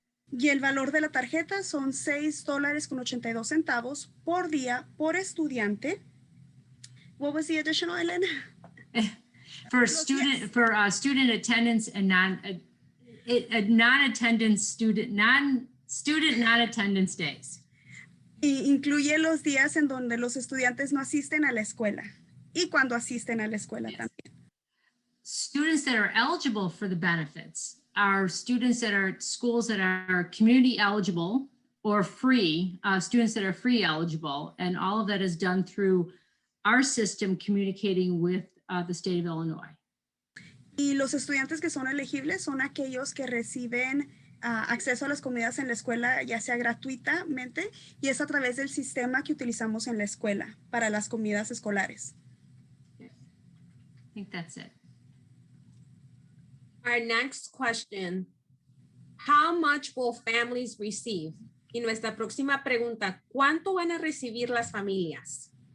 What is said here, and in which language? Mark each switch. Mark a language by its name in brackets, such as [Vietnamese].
[Spanish] Y el valor de la tarjeta son $6.82 por día por estudiante. [English] What was the additional, Elena? For student attendance and non-attendance non-attendance days. [Spanish] Y incluye los días en donde los estudiantes no asisten a la escuela y cuando asisten a la escuela también. [English] Students that are eligible for the benefits are students that are at schools that are community eligible or free, students that are free eligible, and all of that is done through our system communicating with the state of Illinois. [Spanish] Y los estudiantes que son elegibles son aquellos que reciben acceso a las comidas en la escuela, ya sea gratuitamente, y es a través del sistema que utilizamos en la escuela para las comidas escolares. [English] I think that's it. Our next question, how much will families receive? [Spanish] Y nuestra próxima pregunta, ¿cuánto van a recibir las familias?